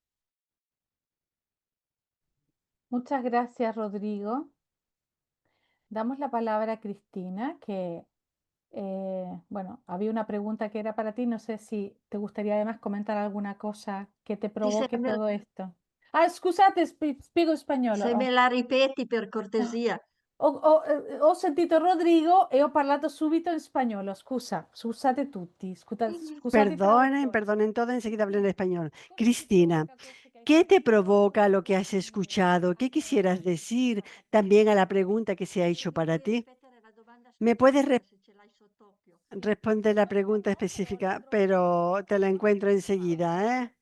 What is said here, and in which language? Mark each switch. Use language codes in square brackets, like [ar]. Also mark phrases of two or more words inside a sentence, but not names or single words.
[es] Muchas gracias, Rodrigo. Damos la palabra a Cristina, que, bueno, había una pregunta que era para ti. No sé si te gustaría además comentar alguna cosa que te provoque todo esto. [it] Ah, scusate, spiego spagnolo. Se me la ripeti per cortesia. Ho sentito Rodrigo e ho parlato subito in spagnolo. Scusate tutti. Scusate [es] Perdonen todo, enseguida hablé en español. Cristina, ¿qué te provoca lo que has escuchado? ¿Qué quisieras decir también a la pregunta que se ha hecho para ti? ¿Me puedes responder la pregunta específica, pero te la encuentro enseguida, ¿eh?